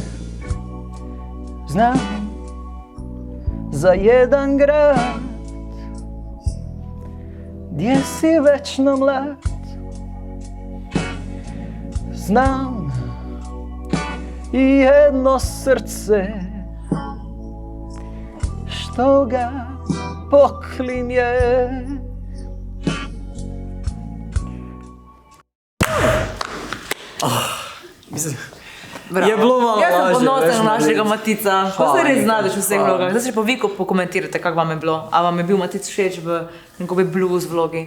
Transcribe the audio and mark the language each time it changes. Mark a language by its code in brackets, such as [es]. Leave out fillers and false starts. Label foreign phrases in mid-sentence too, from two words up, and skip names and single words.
[sr] Znam za jedan grad gdje si večno mlad. Znam i jedno srce što ga poklinje. [sl] Mislim, Bravo. Je bilo malo Jaz sem lažje, ponosen veš, na našega narediti. Matica. Pa Hvala, se res Nika, znajdeš v vseh hvala. vlogah. Zdaj se pa vi pokomentirate, kako vam je bilo. A vam je bil Matic všeč v nekovi blues vlogi?